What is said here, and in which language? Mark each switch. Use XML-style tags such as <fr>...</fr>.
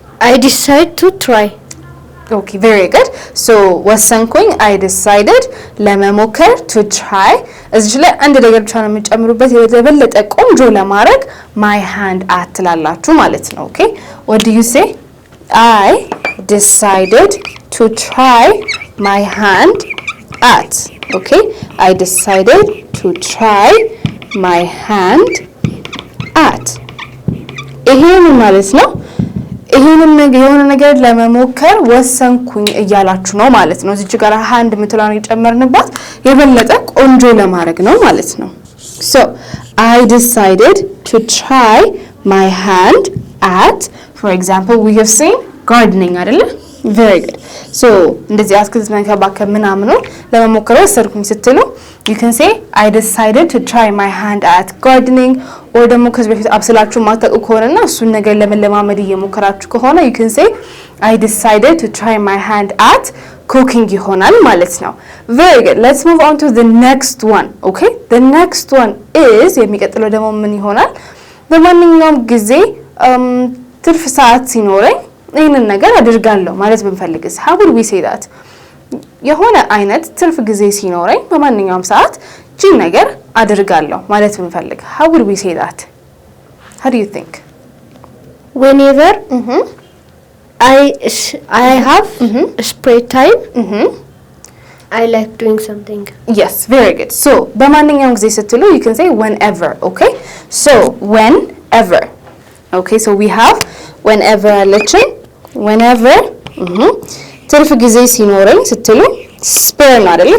<en>I decide to try. Okay, very good.</en> <am>So ወሰንኩኝ</am> <en>I decided</en> <am>ለመሞከር</am> <en>to try።</en> <am>እዚህ ላይ አንድ ነገር ብቻ ነው የምንጨምሩበት የበለጠ ቆንጆ ለማድረግ</am> <en>my hand at</en> <am>ትላላችሁ ማለት ነው።</am> <en>Okay, what do you say? I decided to try my hand at. Okay, I decided to try my hand at.</en> <am>ይሄን ማለት ነው። ይሄንን የሆነ ነገር ለመሞከር ወሰንኩኝ እያላችሁ ነው ማለት ነው። እዚህ ጋር hand ምትላን የጨመርንባት የበለጠ ቆንጆ ለማድረግ ነው ማለት ነው።</am> <en>So I decided to try my hand at, for example, we have seen gardening</en> <am>አይደለ?</am> <en>Very good.</en> <am>So እንደዚህ አትክልት መንከባከብ ምናምን ነው ለመሞከር ወሰንኩኝ ስትሉ</am> <en>you can say I decided to try my hand at gardening,</en> <am>or ደግሞ ከዚህ በፊት አብስላችሁ ማታውቁ ከሆነና እሱን ነገር ለመለማመድ እየሞከራችሁ ከሆነ</am> <en>you can say I decided to try my hand at cooking</en> <am>ይሆናል ማለት ነው። Very good.</am> <en>Let's move on to the next one. Okay, the next one is</en> <am>የሚቀጥለው ደግሞ ምን ይሆናል? በማንኛውም ጊዜ ትርፍ ሰዓት ሲኖረኝ ይሄንን ነገር አድርጋለሁ ማለት ብንፈልግስ</am> <en>how would we say that?</en> <am>የሆነ አይነት ትርፍ ጊዜ ሲኖረኝ በማንኛውም ሰዓት እቺን ነገር አድርጋለሁ ማለት ብንፈልግ</am> <en>how would we say that? How do you think? Whenever I have spare time, I like doing something. Yes, very good. So</en> <am>በማንኛውም ጊዜ ስትሉ</am> <en>you can say whenever. Okay, so whenever. Okay, so we have whenever አለችን whenever</en> <am>ትርፍ ጊዜ ሲኖረኝ ስትሉ</am> <en>spare</en> <am>ነው አይደል?</am>